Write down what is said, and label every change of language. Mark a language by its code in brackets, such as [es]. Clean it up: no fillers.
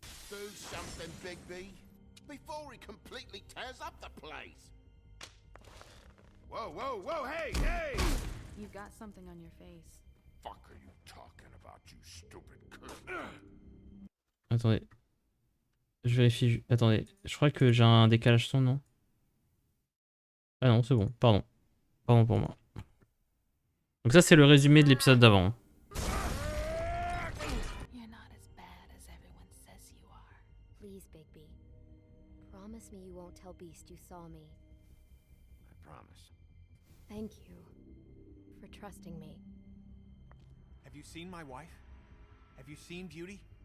[en] Do something, Bigby, before he completely tears up the place. Whoa, whoa, whoa, hey, hey! You've got something on your face. Fuck are you talking about, you stupid [fr] Attendez. Je vérifie. Attendez. Je crois que j'ai un décalage son, non? Ah non, c'est bon. Pardon. Pardon pour moi. Donc ça, c'est le résumé de l'épisode d'avant. [en] You're not as bad as everyone says you are. Please, Bigby. Promise me you won't tell Beast you saw me. I promise. Thank you for trusting me. Have you seen my wife? Have you seen Beauty?